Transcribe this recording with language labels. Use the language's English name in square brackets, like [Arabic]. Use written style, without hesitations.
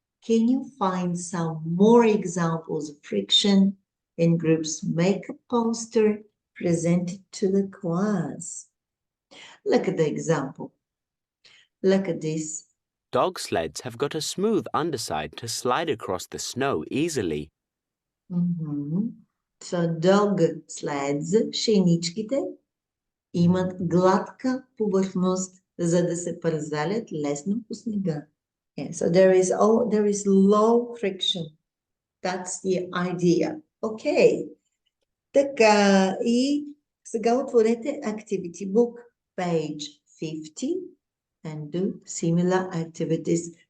[English] Can you find some more examples of friction in groups? Make a poster, present it to the class. Look at the example. Look at this. Dog sleds have got a smooth underside to slide across the snow easily. [Bulgarian] So dog sleds, шиничките, имат гладка повърхност, за да се парзалят лесно по снега. [English] Yeah, so there is low friction. That's the idea. Okay. [Bulgarian] Така, и сега отворете [English] Activity Book, page 50, and do similar activities.